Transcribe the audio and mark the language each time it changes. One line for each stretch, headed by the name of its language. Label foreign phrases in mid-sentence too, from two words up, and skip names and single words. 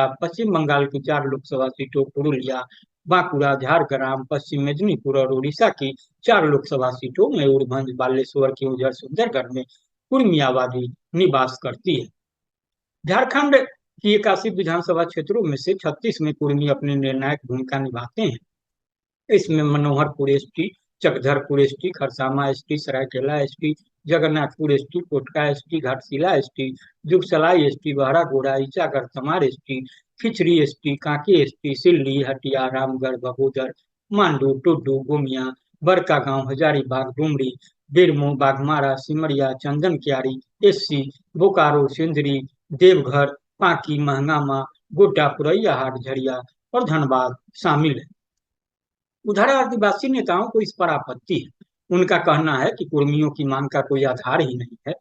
Hindi: पश्चिम बंगाल की 4 लोकसभा सीटों पुरुलिया, बांकुड़ा, झारग्राम, पश्चिम मेदिनीपुर और उड़ीसा की 4 लोकसभा सीटों मयूरभंज, बालेश्वर, केवंझर, सुंदरगढ़ में कुर्मी आबादी निवास करती है। झारखंड की 81 विधानसभा क्षेत्रों में से 36 में कुर्मी अपनी निर्णायक भूमिका निभाते हैं। इसमें मनोहरपुर एसटी, चकधरपुर एसटी, खरसामा एसटी, सरायकेला एसटी, जगन्नाथपुर एसटी, कोटका एसटी, घाटशिला एसटी, जुगसलाई एसटी, बहरागोड़ा, ईचागढ़, तमार एसटी, खिचड़ी एसटी, कांके एसटी, सिल्ली, हटिया, रामगढ़, बगोदर, मांडू, टुड्डू, गोमिया, बड़कागांव, हजारीबाग, डुमरी, बेरमो, बाघमारा, सिमरिया, चंदन कियारी एससी, बोकारो, सिंदरी, देवघर, पांकी, महंगामा, गोड्डा, पुरैयाहाट, झरिया और धनबाद शामिल है। उधर आदिवासी नेताओं को इस पर आपत्ति है। उनका कहना है कि कुर्मियों की मांग का कोई आधार ही नहीं है।